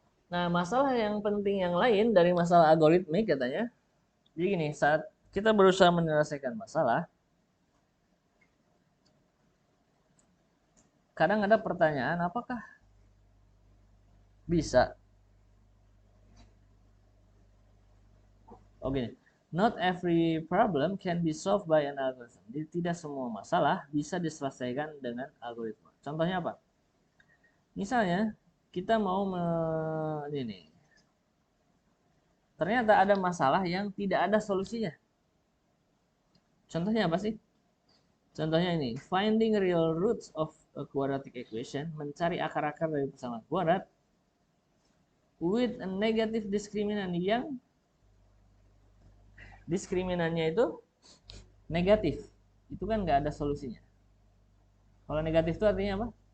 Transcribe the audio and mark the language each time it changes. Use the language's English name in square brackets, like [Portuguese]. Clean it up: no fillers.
[Indonesian] Nah, masalah yang penting yang lain dari masalah algoritmik katanya, jadi gini, saat kita berusaha menyelesaikan masalah, kadang ada pertanyaan, apakah bisa? Oh gini, [English] not every problem can be solved by an algorithm. [Indonesian] Jadi tidak semua masalah bisa diselesaikan dengan algoritma. Contohnya apa? Misalnya, kita mau ini, ternyata ada masalah yang tidak ada solusinya. Contohnya apa sih? Contohnya ini, [English] finding real roots of a quadratic equation, [Indonesian] mencari akar-akar dari persamaan kuadrat [English] with a negative discriminant [Indonesian] yang diskriminannya itu negatif. Itu kan nggak ada solusinya. Kalau negatif itu artinya apa?